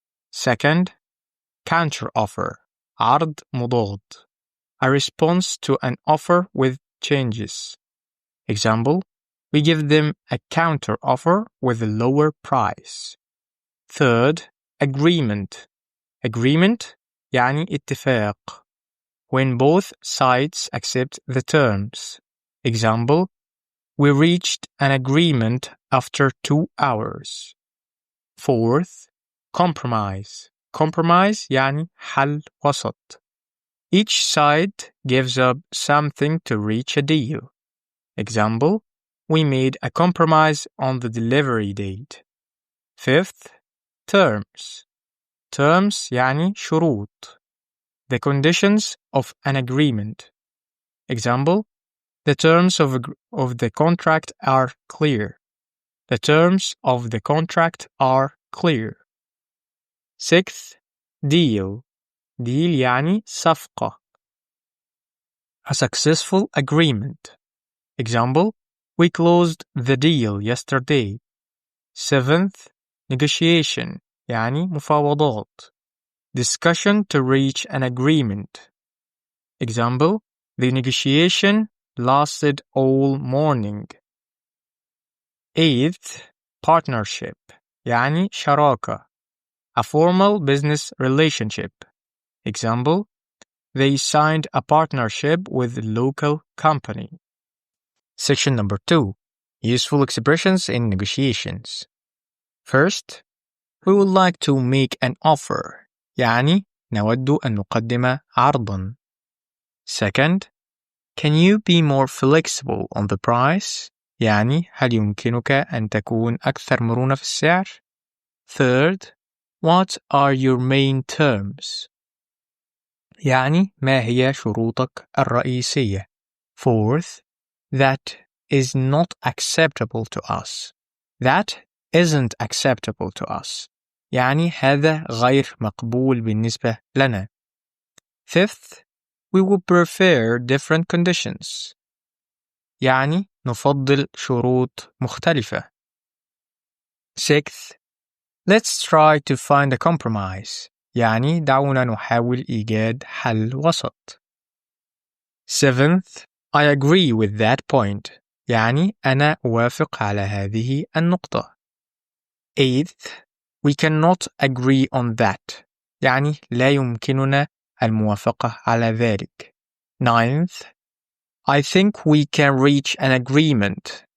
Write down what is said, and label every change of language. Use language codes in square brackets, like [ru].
[en] Second, counter-offer. [ar] عرض مضاد. [en] A response to an offer with changes. Example, we give them a counter-offer with a lower price. Third, agreement. [ar] Agreement يعني اتفاق. [en] When both sides accept the terms. Example, we reached an agreement after 2 hours. Fourth, compromise. [ar] Compromise يعني حل وسط. [en] Each side gives up something to reach a deal. Example, we made a compromise on the delivery date. Fifth, terms. [ar] Terms يعني شروط. [en] The conditions of an agreement. Example, the terms of the contract are clear. The terms of the contract are clear. Sixth, deal. [ar] Deal يعني صفقة. [en] A successful agreement. Example, we closed the deal yesterday. Seventh, negotiation [ar] يعني مفاوضات. [en] Discussion to reach an agreement. Example, the negotiation lasted all morning. Eighth, partnership [ar] يعني شراكة. [en] A formal business relationship. Example, they signed a partnership with a local company. Section number 2, useful expressions in negotiations. First, we would like to make an offer. [ar] يعني نود أن نقدم عرضاً. [en] Second, can you be more flexible on the price? [ar] يعني هل يمكنك أن تكون أكثر مرونة في السعر؟ [en] Third, what are your main terms? [ar] يعني ما هي شروطك الرئيسية؟ [en] Fourth, that is not acceptable to us. That isn't acceptable to us. [ar] يعني هذا غير مقبول بالنسبة لنا. [en] Fifth, we would prefer different conditions. [ar] يعني نفضل شروط مختلفة. [en] Sixth, let's try to find a compromise. [ar] يعني دعونا نحاول إيجاد حل وسط. [en] Seventh, I agree with that point. [ar] يعني أنا أوافق على هذه النقطة. [en] Eighth, we cannot agree on that. [ar] يعني لا يمكننا الموافقة على ذلك. [en] Ninth, I think we can reach an agreement.